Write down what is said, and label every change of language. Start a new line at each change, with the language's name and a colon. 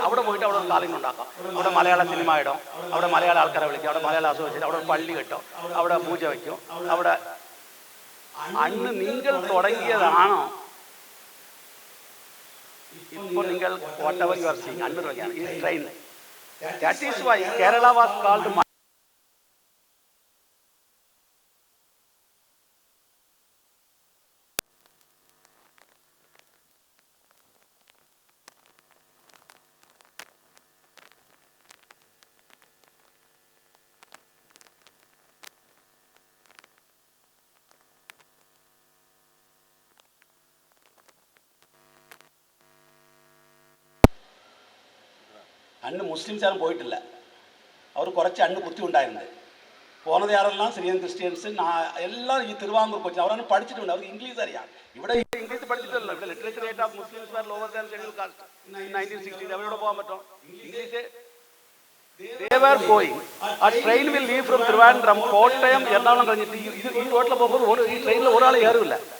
Malayalam: അവിടെ പോയിട്ട് അവിടെ ഒരു കോളനി ഉണ്ടാക്കാം. അവിടെ മലയാള സിനിമ ഇടും, അവിടെ മലയാള ആൾക്കാരെ വിളിക്കും, അവിടെ മലയാള അസോസിയേഷൻ, അവിടെ പള്ളി കെട്ടും, അവിടെ പൂജ വയ്ക്കും. അവിടെ അന്ന് നിങ്ങൾ തുടങ്ങിയതാണോ ഇപ്പോൾ നിങ്ങൾ
English: whatever you are seeing
Malayalam: അന്ന് തുടങ്ങിയാണ് ഈ train.
English: That is why Kerala was called.
Malayalam: അന്ന് മുസ്ലിംസ് ആരും പോയിട്ടില്ല. അവർ കുറച്ച് അന്ന് ബുദ്ധി ഉണ്ടായിരുന്നത്. പോണത് ആരെല്ലാം സിറിയൻ ക്രിസ്ത്യൻസ് എല്ലാം ഈ തിരുവാങ്കൂർ കൊച്ചി അവരാണ് പഠിച്ചിട്ടുണ്ട്. അവർക്ക് ഇംഗ്ലീഷ് അറിയാം. ഇവിടെ ഇംഗ്ലീഷ് പഠിച്ചിട്ടല്ലോ. ഇവിടെ
English: Literature rate of Muslims are lower than schedule caste 1960.
Malayalam: അവരോട് പോകാൻ പറ്റും.
English: English they were going. A train will leave from Trivandrum,
Malayalam: Kottayam, Ernakulam കഴിഞ്ഞിട്ട് ഈ റോഡിൽ പോകുമ്പോൾ ഈ ട്രെയിനിൽ ഒരാൾ കയറില്ല.